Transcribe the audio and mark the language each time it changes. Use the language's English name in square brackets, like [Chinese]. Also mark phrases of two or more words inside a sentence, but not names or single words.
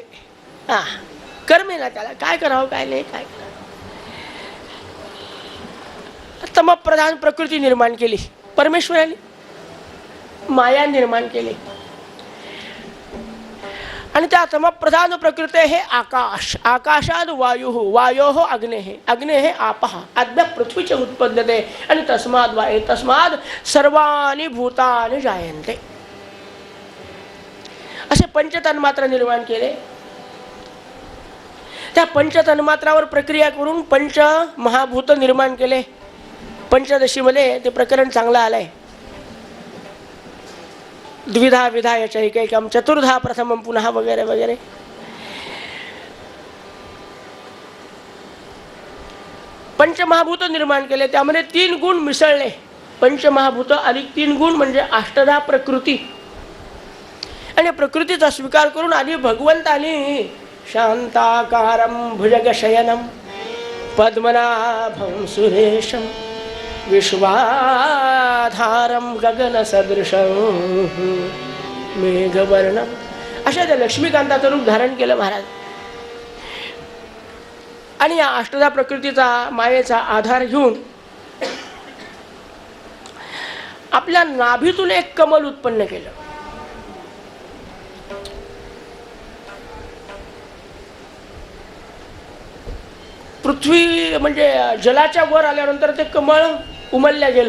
[Marathi] हा, कर्मेना त्याला काय करावं काय नाही काय करावं. तमप्रधान प्रकृती निर्माण केली परमेश्वराने, माया निर्माण केली. आणि त्या तमप्रधान प्रकृती हे आकाश, [Sanskrit] आकाशाद वायु, वायो अग्ने, अग्ने आपः, अद्य पृथ्वीचे उत्पद्यते. आणि तस्माद वायु, तस्माद सर्वाणि भूतानि जायन्ते. [Marathi] असे पंचतन्मात्र निर्माण केले. त्या पंचतन्मात्रावर प्रक्रिया करून पंच महाभूत निर्माण केले. पंचदशीमध्ये ते प्रकरण चांगलं आलंय. [Sanskrit] द्विधा विधा याच्या एकैकम, चतुर्धा प्रथमम पुनः [Marathi] वगैरे वगैरे. पंचमहाभूत निर्माण केले. त्यामध्ये 3 गुण मिसळले. पंचमहाभूत अधिक 3 गुण म्हणजे अष्टधा प्रकृती. आणि प्रकृतीचा स्वीकार करून आधी भगवंतानी [Sanskrit] शांताकारं भुजगशयनं पद्मनाभं सुरेशं विश्वाधारं गगनसदृशं मेघवर्णं [Marathi] अशा त्या लक्ष्मीकांताचं रूप धारण केलं महाराज. आणि या अष्टधा प्रकृतीचा मायेचा आधार घेऊन आपल्या नाभीतून एक कमल उत्पन्न केलं. पृथ्वी म्हणजे जलाच्या वर आल्यानंतर ते कमळ उमलल्या गेलं.